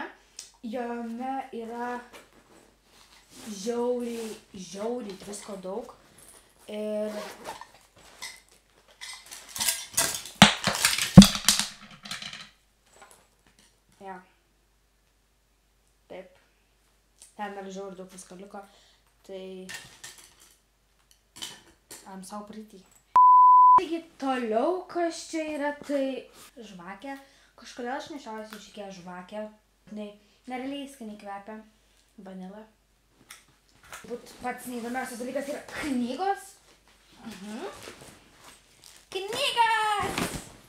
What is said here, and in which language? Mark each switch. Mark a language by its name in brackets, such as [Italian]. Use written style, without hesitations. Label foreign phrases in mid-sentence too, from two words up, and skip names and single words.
[Lithuanian] Jame yra žiauriai visko daug ir ja. Taip. Ten dar žiauriai daug visko liko. [English] Tai I'm so pretty. [Lithuanian] Taigi toliau kas čia yra, tai žvakė. Kažkodėl aš nešiojuosi šikia žvakę. Nerealiai skaniai kvepia. Vanila. Būt pats neįdomiausias dalykas yra knygos. Knygas!